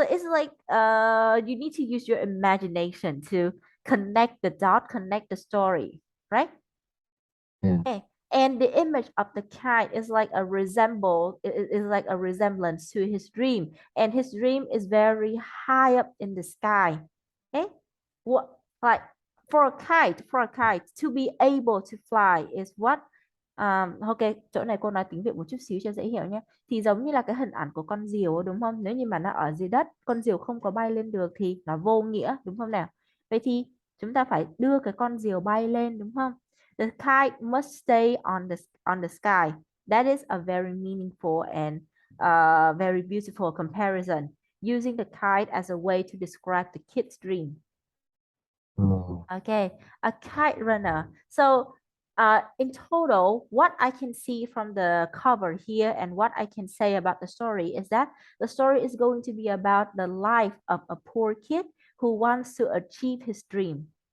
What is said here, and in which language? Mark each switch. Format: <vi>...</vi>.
<en>like you need to use your imagination to connect the dot, connect the story, right? Yeah. Okay. And the image of the kite is like a is like a resemblance to his dream. And his dream is very high up in the sky. Okay. What like for a kite to be able to fly is what ok,</en> <vi>chỗ này cô nói tiếng Việt một chút xíu cho dễ hiểu nhé. Thì giống như là cái hình ảnh của con diều đúng không? Nếu như mà nó ở dưới đất, con diều không có bay lên được thì nó vô nghĩa đúng không nào? Vậy thì chúng ta phải đưa cái con diều bay lên đúng không?</vi> <en>The kite must stay on the sky. That is a very meaningful and very beautiful comparison, using the kite as a way to describe the kid's dream. Oh, Okay, a kite runner. So, in total, what I can see from the cover here and what I can say about the story is that the story is going to be about the life of a poor kid who wants to achieve his dream.</en>